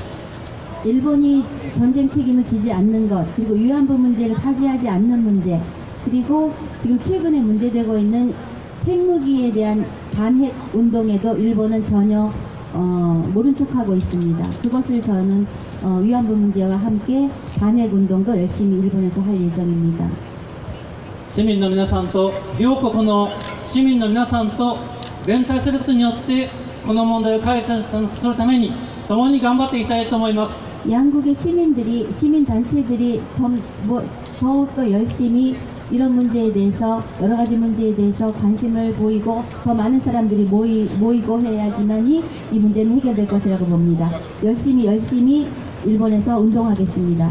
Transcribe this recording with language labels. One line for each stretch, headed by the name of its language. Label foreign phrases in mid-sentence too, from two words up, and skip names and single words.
Korean: 일본이 전쟁 책임을 지지 않는 것, 그리고 위안부 문제를 사죄하지 않는 문제, 그리고 지금 최근에 문제되고 있는 핵무기에 대한 반핵 운동에도 일본은 전혀 모른 척하고 있습니다. 그것을 저는 위안부 문제와 함께 반핵 운동도 열심히 일본에서 할 예정입니다.
Japanese: 市民の皆さんと両国の市民の皆さんと連帯することによってこの問題を解決するために共に頑張っていきたいと思います。
Korean: 양국의 시민단체들이 더욱더 열심히 이런 문제에 대해서 여러 가지 문제에 대해서 관심을 보이고 더 많은 사람들이 모이고 해야지만이 이 문제는 해결될 것이라고 봅니다. 열심히 일본에서 운동하겠습니다.